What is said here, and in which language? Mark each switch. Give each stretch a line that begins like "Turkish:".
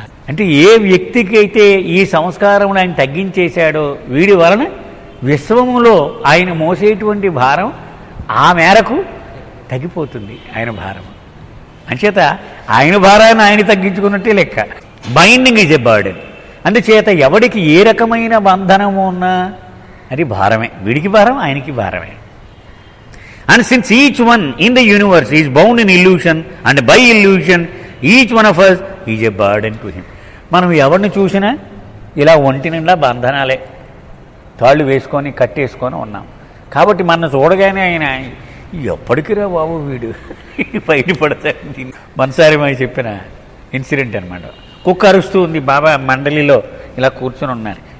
Telugu: అంటే ఏ వ్యక్తికి అయితే ఈ సంస్కారమును ఆయన తగ్గించేశాడో వీడి వలన విశ్వములో ఆయన మోసేటువంటి భారం ఆ మేరకు తగ్గిపోతుంది ఆయన భారం. అంచేత ఆయన భారాన్ని ఆయన తగ్గించుకున్నట్టే లెక్క.
English: Binding is a burden.
Telugu: అందుచేత ఎవడికి ఏ రకమైన బంధనము ఉన్నా అది భారమే, వీడికి భారం ఆయనకి భారమే.
English: And since each one in the universe is bound in illusion and by illusion each one of us is a burden to him.
Telugu: మనం ఎవరిని చూసినా ఇలా ఒంటి నిండా బంధనాలే, తాళ్ళు వేసుకొని కట్టేసుకొని ఉన్నాం. కాబట్టి మన చూడగానే ఆయన ఎప్పటికిరా బాబు వీడు బయటపడతాడు. మనసారి మరి చెప్పిన ఇన్సిడెంట్ అనమాట. కుక్క అరుస్తూ ఉంది, బాబా మండలిలో ఇలా కూర్చొని ఉన్నారు.